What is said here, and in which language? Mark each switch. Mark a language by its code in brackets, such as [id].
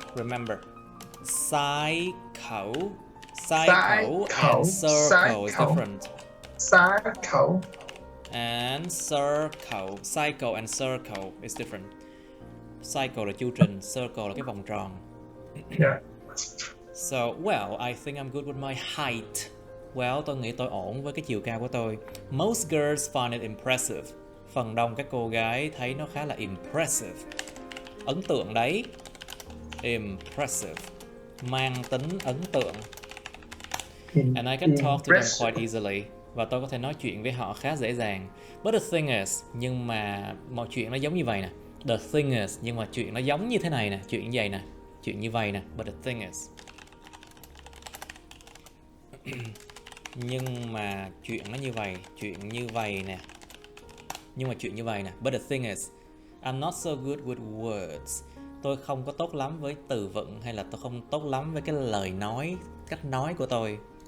[en] Remember, cycle and circle is different. Cycle and circle is different. [vi] Cycle là chu trình, circle là cái vòng tròn. [en] So, well, I think I'm good with my height. [vi] Well, tôi nghĩ tôi ổn với cái chiều cao của tôi. [en] Most girls find it impressive. [vi] Phần đông các cô gái thấy nó khá là impressive. Ấn tượng đấy. Impressive. Mang tính ấn tượng. [en] And I can talk to them quite easily. [vi] Và tôi có thể nói chuyện với họ khá dễ dàng. [en] But the thing is, [vi] nhưng mà mọi chuyện nó giống như vậy nè. [en] The thing is, [vi] nhưng mà chuyện nó giống như thế này nè. Chuyện như vậy nè. Chuyện như vậy nè. [en] But the thing is. [vi] Nhưng mà chuyện nó như vậy. Chuyện như vậy nè. Nhưng mà chuyện như vậy nè. [en] But the thing is, I'm not so good with words. [vi] Tôi không có tốt lắm với từ vựng, hay là tôi không tốt lắm với cái lời nói, cách nói của tôi.